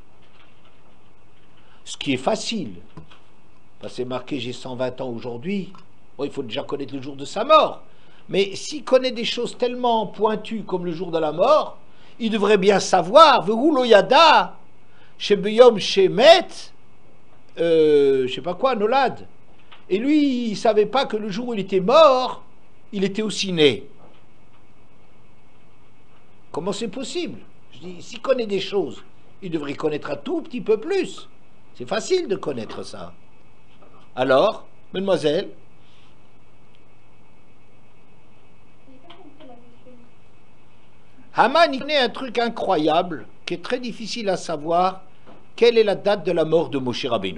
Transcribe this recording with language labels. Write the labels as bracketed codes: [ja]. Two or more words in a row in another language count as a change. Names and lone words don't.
[fr] Ce qui est facile, parce que c'est marqué j'ai 120 ans aujourd'hui, bon, il faut déjà connaître le jour de sa mort. Mais s'il connaît des choses tellement pointues comme le jour de la mort, il devrait bien savoir, [he] והוא לא ידע, שביום שמת, [fr] je sais pas quoi, nolad. Et lui, il ne savait pas que le jour où il était mort, il était aussi né. Comment c'est possible? Je dis, s'il connaît des choses, il devrait connaître un tout petit peu plus. C'est facile de connaître ça. Alors, mademoiselle, Haman, il connaît un truc incroyable qui est très difficile à savoir quelle est la date de la mort de Moshe Rabbeinu.